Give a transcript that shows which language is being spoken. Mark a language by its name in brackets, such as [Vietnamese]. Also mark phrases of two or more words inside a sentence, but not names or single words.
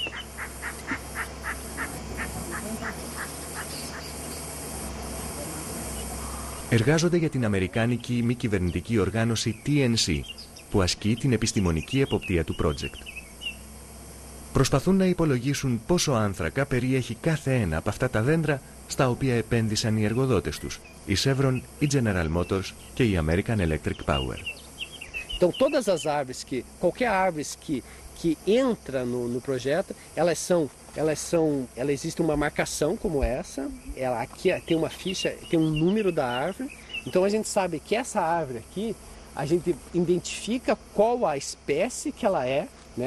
[Greek] Εργάζονται για την αμερικάνικη μη κυβερνητική οργάνωση TNC, που ασκεί την επιστημονική εποπτεία του project. Προσπαθούν να υπολογίσουν πόσο άνθρακα περιέχει κάθε ένα από αυτά τα δέντρα στα οποία επένδυσαν οι εργοδότες τους, η Chevron, η General Motors και η American Electric Power. [Portuguese] Então, todas as árvores qualquer árvore que entra no projeto, ela existe uma marcação como essa, ela aqui tem uma ficha, tem um número da árvore, então a gente sabe que essa árvore aqui, a gente identifica qual a espécie que ela é, né?